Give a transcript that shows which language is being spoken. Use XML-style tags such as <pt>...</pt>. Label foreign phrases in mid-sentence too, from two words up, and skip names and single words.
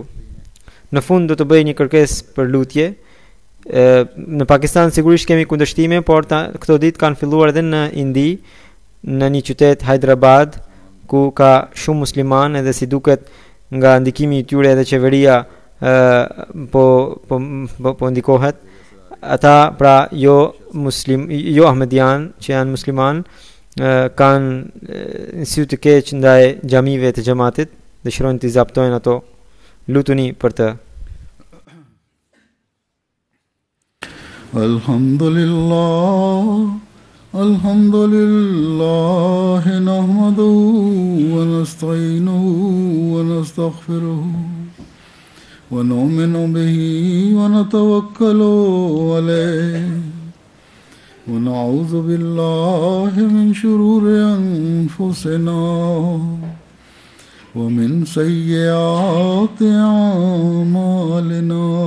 <sq>Në fund do të bëj një kërkesë për lutje. Në Pakistan sigurisht kemi kundërshtime, por këto ditë kanë filluar edhe në Indi, në një qytet Hyderabad, ku ka shumë muslimanë dhe si duket nga ndikimi i tyre edhe qeveria po ndikohet. Ata pra jo Ahmedian që janë musliman kanë një sy të keq ndaj xhamive të xhamatit, dëshirojnë të zaptojnë ato. Lutuni për të.</sq> <ar>الحمد لله نحمده ونستعينه و نستغفره ونؤمن به ونتوكل عليه ونعوذ بالله من شرور أنفسنا ومن سيئات أعمالنا.</ar>